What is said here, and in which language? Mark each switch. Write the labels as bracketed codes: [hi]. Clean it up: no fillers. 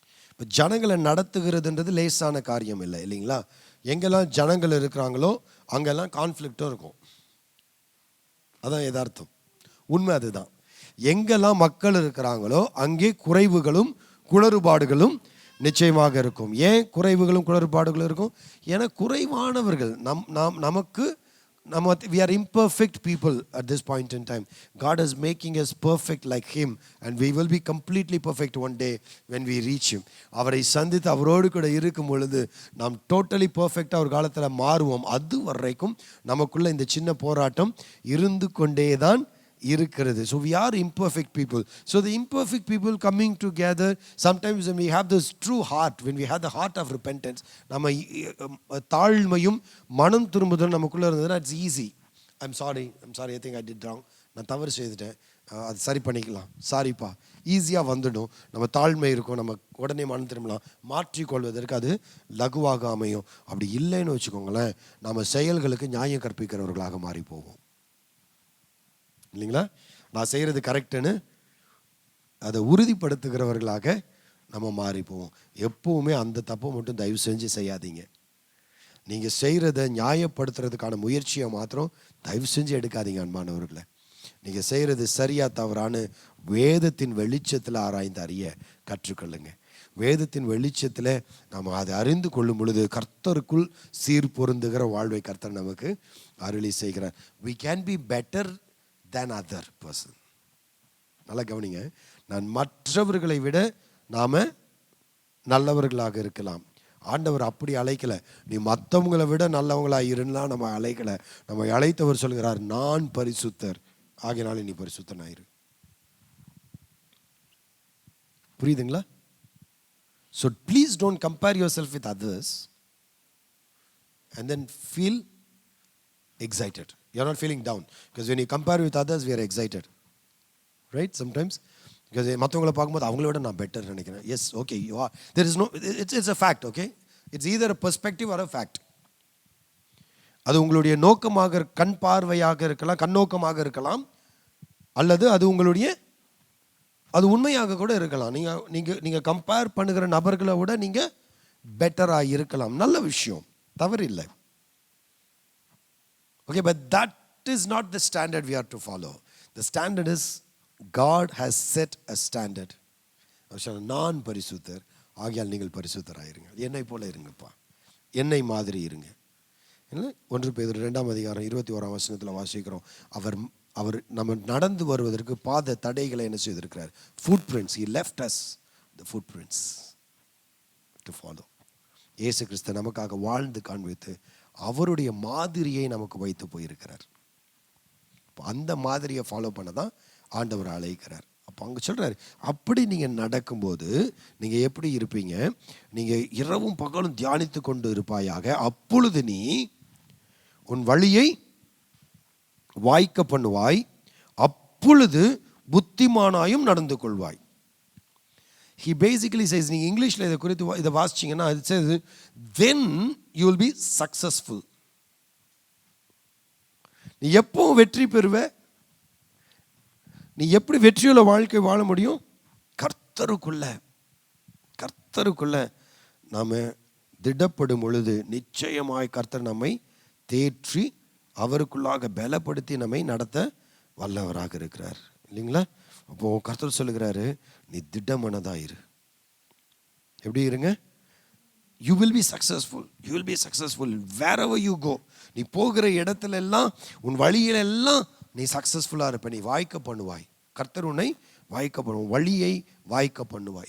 [ta] இப்போ ஜனங்களை நடத்துகிறதுன்றது லேசான காரியம் இல்லை, இல்லைங்களா? எங்கெல்லாம் ஜனங்கள் இருக்கிறாங்களோ அங்கெல்லாம் கான்ஃப்ளிக்டும் இருக்கும். அதான் யதார்த்தம், உண்மை அதுதான். எங்கெல்லாம் மக்கள் இருக்கிறாங்களோ அங்கே குறைவுகளும் குளறுபாடுகளும் நிச்சயமாக இருக்கும். ஏன் குறைவுகளும் குளறுபாடுகளும் இருக்கும்? ஏன்னா குறைவானவர்கள் நமக்கு [en] we are imperfect people at this point in time. God is making us perfect like him, and we will be completely perfect one day when we reach him. [ta] அவரை சந்தித்து அவரோடு கூட இருக்கும் பொழுது நாம் டோட்டலி பர்ஃபெக்டாக ஒரு காலத்தில் மாறுவோம். அது வரைக்கும் நமக்குள்ள இந்த சின்ன போராட்டம் இருந்து கொண்டே தான் இருக்கிறது. [en] So we are imperfect people. So the imperfect people coming together, sometimes when we have this true heart, when we have the heart of repentance, [ta] நம்ம தாழ்மையும் மனம் திரும்புதல் நமக்குள்ள இருந்ததுன்னா [en] it's easy. I'm sorry, I think I did wrong. [ta] நான் தவறு செய்துட்டேன், அது சரி பண்ணிக்கலாம், சாரிப்பா, ஈஸியாக வந்துடும். நம்ம தாழ்மை இருக்கும், நம்ம உடனே மனம் திரும்பலாம், மாற்றிக்கொள்வதற்கு அது லகுவாக அமையும். அப்படி இல்லைன்னு வச்சுக்கோங்களேன், நம்ம செயல்களுக்கு நியாயம் கற்பிக்கிறவர்களாக மாறி போவோம், இல்லைங்களா? நான் செய்கிறது கரெக்டுன்னு அதை உறுதிப்படுத்துகிறவர்களாக நம்ம மாறி போவோம். எப்பவுமே அந்த தப்பை மட்டும் தயவு செஞ்சு செய்யாதீங்க. நீங்கள் செய்கிறத நியாயப்படுத்துறதுக்கான முயற்சியை மாத்திரம் தயவு செஞ்சு எடுக்காதீங்க அன்பானவர்களை. நீங்கள் செய்கிறது சரியா தவறான்னு வேதத்தின் வெளிச்சத்தில் ஆராய்ந்து அறிய கற்றுக்கொள்ளுங்க. வேதத்தின் வெளிச்சத்தில் நம்ம அதை அறிந்து கொள்ளும் பொழுது கர்த்தருக்குள் சீர் பொருந்துகிற வாழ்வை கர்த்தர் நமக்கு அருளி செய்கிறார். [en] We can be better than other person. [ta] நல்லா கவனிங்க, நான் மற்றவர்களை விட நாம நல்லவர்களாக இருக்கலாம். ஆண்டவர் அப்படி அழைக்கல, நீ மற்றவங்களை விட நல்லவங்களா இருந்தால் நம்ம அழைக்கல. நம்ம அழைத்தவர் சொல்கிறார், நான் பரிசுத்தர் ஆகினாலே நீ பரிசுத்தனாயிரு. புரியுதுங்களா? [en] So please don't compare yourself with others and then feel excited. You're not feeling down, because when you compare with others we are excited, right? Sometimes because [ta] மற்றவங்களை பார்க்கும்போது அவங்கள விட நான் பெட்டர் நினைக்கிறேன். [en] Yes, okay, you are. There is no, it's a fact, okay? It's either a perspective or a fact. [ta] அது உங்களுடைய நோக்கமாக, கண் பார்வையாக இருக்கலாம், கண்ணோக்கமாக இருக்கலாம், அல்லது அது உங்களுடைய அது உண்மையாக கூட இருக்கலாம். நீங்க கம்பேர் பண்ணுகிற நபர்களை விட நீங்க பெட்டராக இருக்கலாம். நல்ல விஷயம், தவறு இல்லை. [en] Okay, but that is not the standard we are to follow. The standard is God has set a standard. [ta] நான் பரிசுத்தர் ஆகியால் நீங்கள் பரிசுத்தராயிருங்க, என்னை போல இருங்கப்பா, என்னை மாதிரி இருங்க. 1 பேதுரு 2ஆம் அதிகாரம் 21ஆம் வசனத்தில் வாசிக்கிறோம், அவர் நம்ம நடந்து வருவதற்கு பாத தடைகளை என்ன செய்திருக்கிறார்? [en] footprints. He left us the footprints to follow. [ta] இயேசு கிறிஸ்து நமக்காக வாழ்ந்து காண்பித்து அவருடைய மாதிரியை நமக்கு வைத்து போயிருக்கிறார். அந்த மாதிரியை ஃபாலோ பண்ண தான் ஆண்டவர் அழைக்கிறார். அப்போ அங்கே சொல்கிறார், அப்படி நீங்கள் நடக்கும்போது நீங்கள் எப்படி இருப்பீங்க? நீங்கள் இரவும் பகலும் தியானித்து கொண்டு இருப்பாயாக, அப்பொழுது நீ உன் வழியை வாய்க்க பண்ணுவாய், அப்பொழுது புத்திமானாயும் நடந்து கொள்வாய். [en] He basically says, [ta] நீங்க இங்கிலீஷ்ல இதை குறித்து இதை வாசிச்சீங்கன்னா [en] it says then you will be successful. [ta] நீ எப்போ வெற்றி பெறுவ? நீ எப்படி வெற்றியுள்ள வாழ்க்கை வாழ முடியும்? கர்த்தருக்குள்ள நாம் திடப்படும் பொழுது நிச்சயமாய் கர்த்தர் நம்மை தேற்றி அவருக்குள்ளாக பலப்படுத்தி நம்மை நடத்த வல்லவராக இருக்கிறார் இல்லைங்களா? அப்போது கர்த்தர் சொல்லுகிறாரு, நீ திடமனதாயிரு. எப்படி இருங்க? [en] You will be successful. You will be successful wherever you go. [ta] நீ போகிற இடத்துல எல்லாம், உன் வழியில எல்லாம் நீ சக்சஸ்ஃபுல்லாக இருப்ப. நீ வாய்க்க பண்ணுவாய். கர்த்தர் உன்னை வாய்க்க பண்ணுவாய், வழியை வாய்க்க பண்ணுவாய்.